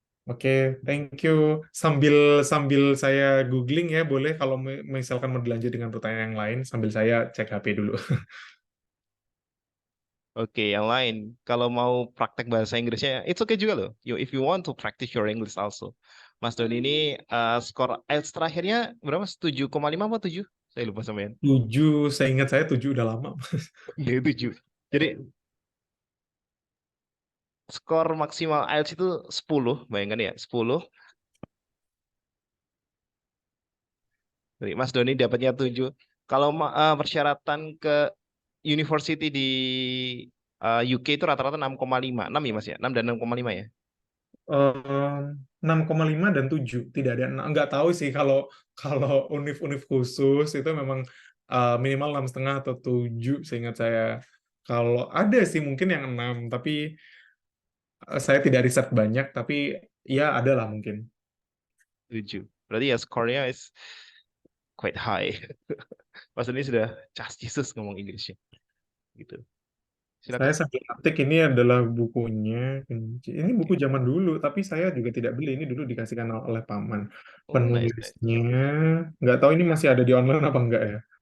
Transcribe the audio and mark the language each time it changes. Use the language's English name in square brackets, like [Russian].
[English] Oke, thank you. [Indonesian] Sambil saya googling ya, boleh kalau misalkan mau dilanjut dengan pertanyaan yang lain sambil saya cek HP dulu. Oke, yang lain. Kalau mau praktek bahasa Inggrisnya, [English] it's okay [Indonesian] juga loh. [English] If you want to practice your English also. [Indonesian] Mas Doni ini skor IELTS terakhirnya berapa? 7,5 apa 7? Saya lupa sampean. 7, saya ingat saya 7 udah lama. Iya 7. Jadi skor maksimal IELTS itu 10, bayangkan ya, 10. Jadi Mas Doni dapatnya 7. Kalau persyaratan ke university di UK itu rata-rata 6,5. 6 ya Mas ya? 6 dan 6,5 ya? 6,5 dan 7, tidak ada nggak tahu sih kalau kalau univ-univ khusus itu memang minimal 6,5 atau 7 seingat saya. Kalau ada sih mungkin yang 6, tapi saya tidak riset banyak, tapi ya ada lah mungkin. 7. Berarti ya skornya [English] is quite high. [Indonesian] Mas Doni sudah cas Jesus ngomong Inggrisnya. Gitu. Saya Silakan. sambil ketik, ini adalah bukunya. Ini buku zaman dulu, tapi saya juga tidak beli. Ini dulu dikasihkan oleh paman. [English] Oh, nice, nice. [Indonesian] Penulisnya, nggak tahu ini masih ada di online apa enggak ya.